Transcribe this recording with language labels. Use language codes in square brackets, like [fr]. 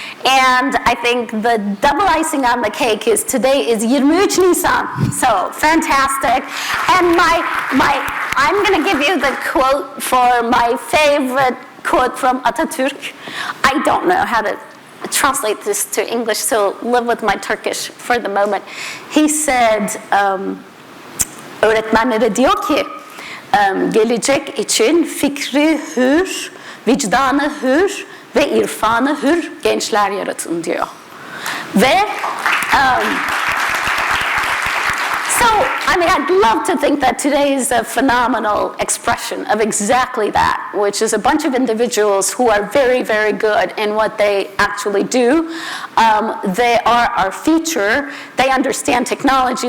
[en] And I think the double icing on the cake is today is 23 Nisan, so fantastic. And I'm going to give you the quote for my favorite quote from Atatürk. I don't know how to translate this to English, so live with my Turkish for the moment. He said, [tr] öğretmenlere diyor ki, gelecek için fikri hür, vicdanı hür ve irfanı hür gençler yaratın diyor. Ve [en] So, I mean, I'd love to think that today is a phenomenal expression of exactly that, which is a bunch of individuals who are very, very good in what they actually do. They are our future. They understand technology.